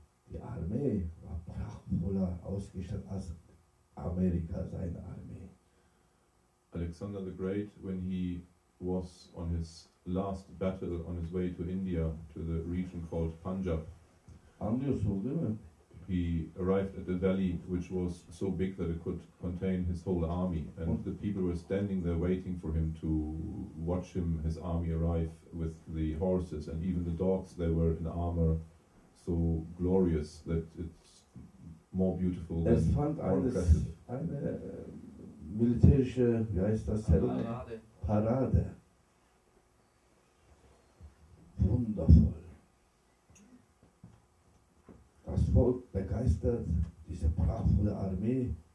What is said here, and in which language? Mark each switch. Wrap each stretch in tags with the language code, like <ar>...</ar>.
<de>Die Armee war prachtvoller ausgestattet als Amerika, seine Armee.</de> <en>Alexander the Great, when he was on his last battle on his way to India, to the region called Punjab,</en> <tr>Anlıyorsun değil mi?</tr> <en>he arrived at a valley which was so big that it could contain his whole army, and the people were standing there waiting for him to watch his army arrive with the horses, and even the dogs, they were in armor so glorious that it's more beautiful than</en> <de>Es fand</de> <en>more impressive.</en> <de>eine militärische, wie heißt das? Parade. Wundervoll. Das Volk begeistert, diese prachtvolle Armee.</de>